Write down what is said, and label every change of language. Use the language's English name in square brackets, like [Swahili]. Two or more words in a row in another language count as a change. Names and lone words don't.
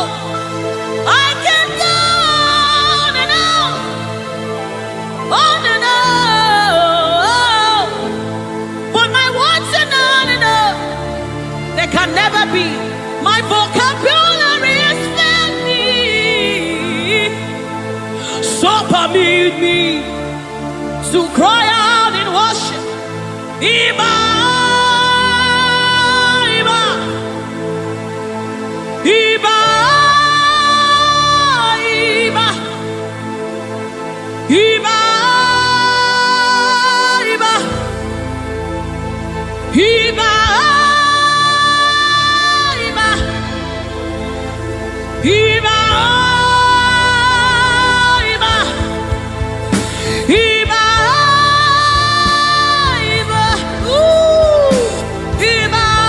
[English] I can go on and on and on. But my words are not enough. They can never be. My vocabulary is filthy. So permit me to cry out in worship. [Yoruba] Iba, Iba, Iba, Iba, Iba, Iba, Iba, Iba, Iba, Iba, Iba, Iba,